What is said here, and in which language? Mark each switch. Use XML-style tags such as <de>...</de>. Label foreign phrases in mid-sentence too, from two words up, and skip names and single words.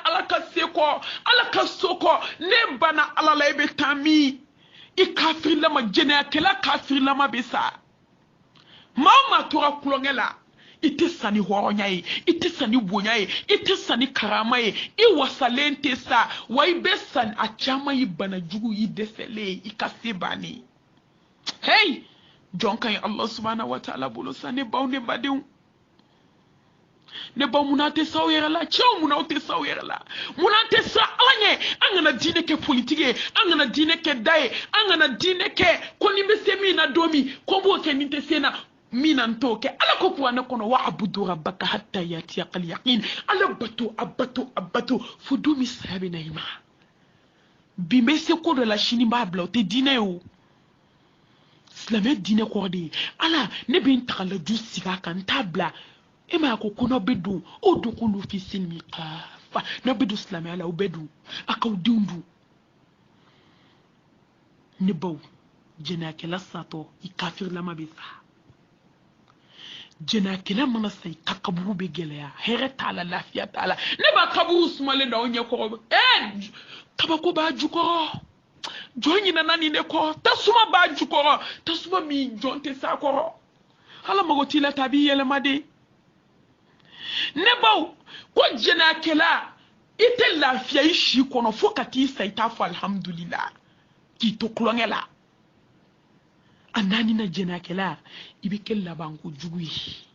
<bm>ala ka se kɔ ala ka so kɔ ne banna ala la i bɛ taa min i kafirilama jɛnɛyakɛla kafirilama bɛ sa maa o maa tora kulonkɛ la i tɛ sa ni hɔrɔnya ye i tɛ sa ni bonya ye i tɛ sa ni karama ye i wasalen tɛ sa wa i bɛ sa a caman ye banajugu i dɛsɛlen i ka se bannen hey jɔn ka ɲi</bm> <ar>الله سبحانه وتعالى</ar> <bm>bolo sa ne baw ne badenw ne baw munna tɛ sa aw yɛrɛ la cɛw munna aw tɛ sa aw yɛrɛ la munna tɛ sa ala ɲɛ an kana diinɛ kɛ politiki ye an kana diinɛ kɛ da ye an kana diinɛ kɛ ko ni bɛ se min na don min ko n b'o kɛ ni tɛ se na min na n t'o kɛ ala ko kuranɛ kɔnɔ</bm> <ar>واعبد ربك حتى يأتيك اليقين</ar> <bm>ala bato a bato fo don min saya bɛ na i ma bi n bɛ se ko dɔ la sini n b'a bila o tɛ diinɛ ye o silamɛ diinɛ kɔrɔ de ye ala ne bɛ n tagalaju sigi a kan n t'a bila e ma ko n'aw bɛ don o</bm> <ar>ادخلوا في السلم كافة</ar> <bm>n'aw bɛ don silamɛya la o bɛ don a k'aw denw dun ne baw jɛnɛyakɛla satɔ i kafirlama bɛ sa jɛnɛyakɛla mana sa i ka kaburu bɛ gɛlɛya hɛrɛ t'a la lafiya t'a la ne b'a kaburu sumalen da aw ɲɛkɔrɔ kabako b'a jukɔrɔ jɔn ɲinana nin de kɔ tasuma b'a jukɔrɔ tasuma min jɔn tɛ s'a kɔrɔ ala mago t'i la ta a b'i yɛlɛma de ne baw ko jɛnɛyakɛla i tɛ lafiya i si kɔnɔ fo ka t'i sa i t'a fɔ alhamdulillah k'i to kulonkɛ la a naani na jɛnɛyakɛla i bɛ kɛ labanko jugu ye</bm>